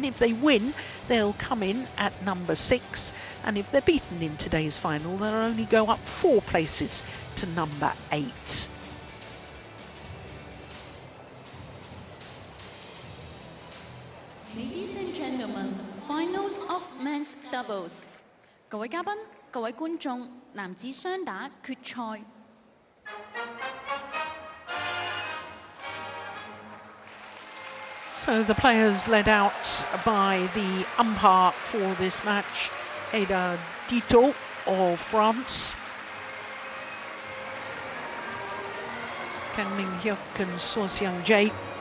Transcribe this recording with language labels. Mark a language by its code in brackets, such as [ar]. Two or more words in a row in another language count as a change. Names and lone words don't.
[en] If they win, they'll come in at number 6, and if they're beaten in today's final, they'll only go up 4 places to number 8. Ladies and gentlemen, finals of men's doubles. [yue] 各位嘉賓、各位觀眾，男子雙打決賽。 [en] So the players led out by the umpire for this match, Ada Dito of France. Kang Min-hyuk and Sosiang-jae.